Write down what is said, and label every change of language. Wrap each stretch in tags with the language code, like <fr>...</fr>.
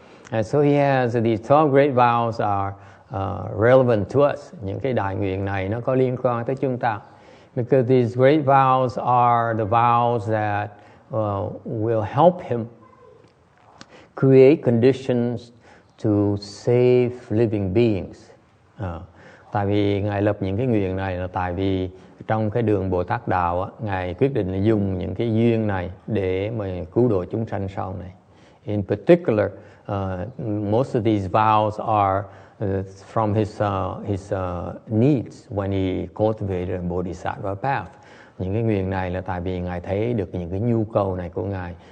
<en>And so he has these 12 great vows are relevant to us.</en> <vi>Những cái đại nguyện này nó có liên quan tới chúng ta.</vi> <en>Because these great vows are the vows that will help him create conditions to save living beings.</en> <vi>Tại vì Ngài lập những cái nguyện này là tại vì trong cái đường Bồ Tát đạo Ngài quyết định là dùng những cái duyên này để mà cứu độ chúng sanh sau này.</vi> <en>In particular, most of these vows are from his needs when he cultivated a Bodhisattva path.</en> <vi>Những cái nguyện này là tại vì Ngài thấy được những cái nhu cầu này của Ngài</vi>